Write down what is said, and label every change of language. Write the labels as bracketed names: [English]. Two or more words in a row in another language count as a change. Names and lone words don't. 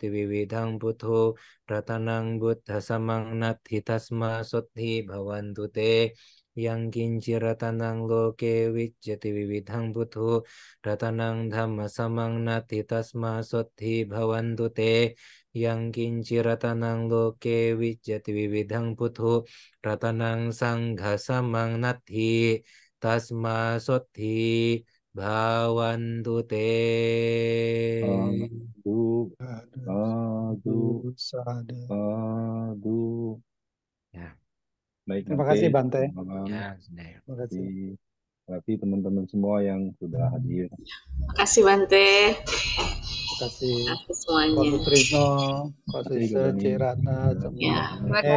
[Pali] vividhang putho ratanang buddha samang nathi tasma sothi bhavantu te yang kinciratanang loke wijjati vividhang putho ratanang dhamma samang nathi tasma sothi bhavantu te yang kinciratanang loke wijjati vividhang putho ratanang sangha samang nathi tasma sothi Bhawantu te. Adu, adu, Sadhu. adu. [Indonesian] Ya, Baik Terima Bante, kasih Bante. selamat malam. ya, sudah. Terima kasih. Berarti teman-teman semua yang sudah hadir. Makasih Bante. Terima kasih. Makasih Kak semuanya. Sutrisno, Kak Terima kasih, Suse, Kak Dani. Cik Ratna, Ya. Terima kasih